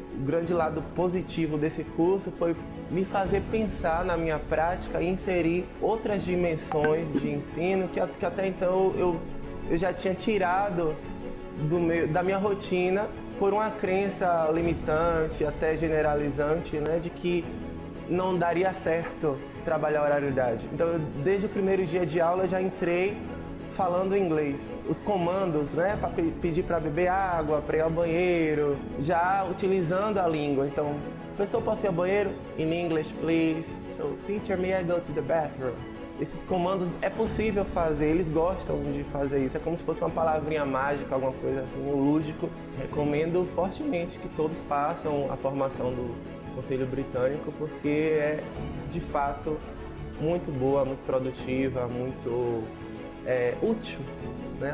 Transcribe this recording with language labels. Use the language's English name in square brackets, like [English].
[Portuguese] O grande lado positivo desse curso foi me fazer pensar na minha prática e inserir outras dimensões de ensino que até então eu já tinha tirado da minha rotina por uma crença limitante, até generalizante, né, de que não daria certo trabalhar a oralidade. Então, desde o primeiro dia de aula, eu já entrei falando inglês. Os comandos, né, para pedir para beber água, para ir ao banheiro, já utilizando a língua. Então, professor, posso ir ao banheiro? [English] In English, please. So, teacher, may I go to the bathroom? [Portuguese] Esses comandos é possível fazer, eles gostam de fazer isso. É como se fosse uma palavrinha mágica, alguma coisa assim, um lúdico. Recomendo fortemente que todos façam a formação do Conselho Britânico, porque é, de fato, muito boa, muito produtiva, muito útil, né?